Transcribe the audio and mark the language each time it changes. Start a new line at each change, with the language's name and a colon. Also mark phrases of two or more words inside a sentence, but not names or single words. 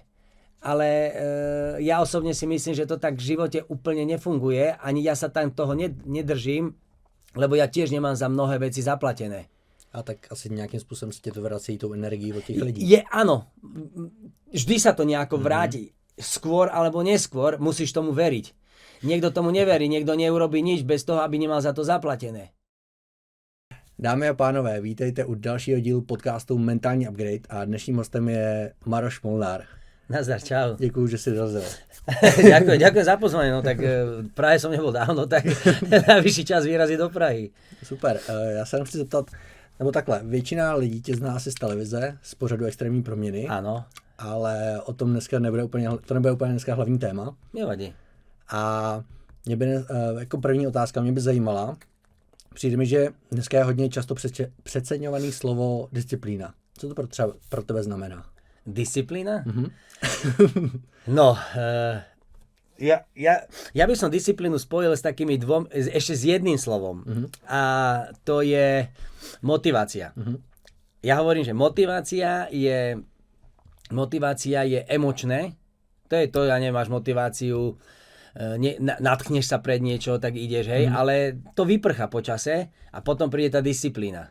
Slovak: Ale ja osobne si myslím, že to tak v živote úplne nefunguje, ani ja sa tam toho nedržím, lebo ja tiež nemám za mnohé veci zaplatené. A tak asi nejakým spôsobom si to
Czech: vrací tou energií
Slovak: od tých ľudí. Áno, vždy sa to nejako vráti. Skôr alebo neskôr musíš tomu veriť. Niekto tomu neverí, niekto neurobí nič bez toho, aby nemal za to zaplatené.
Czech: Dámy a pánové, vítejte u dalšího dílu podcastu Mentální upgrade a dnešním hostem je Maroš Molnár. Nazdar, čau. Děkuju, že si dorazil.
Slovak: Ďakujem za pozvanie, no tak v Prahe som nebol dávno, tak najvyšší čas vyrazit do Prahy.
Czech: Super, já se chci zeptat, nebo takhle, většina lidí tě zná asi z televize, z pořadu Extrémní proměny. Ano. Ale o tom dneska nebude úplně dneska hlavní téma. Nevadí. A mě by, jako první otázka mě by zajímala, přijde mi, že dneska je hodně často přeceňovaný slovo disciplína. Co to třeba pro tebe znamená? Disciplína? Mhm. No,
Slovak: ja by som disciplínu spojil s takými ešte s jedným slovom. A to je motivácia. Ja hovorím, že motivácia je emočné. To je to, ja neviem, máš motiváciu, nadchneš sa pred niečo, tak ideš, hej, ale to vyprchá po čase a potom príde tá disciplína.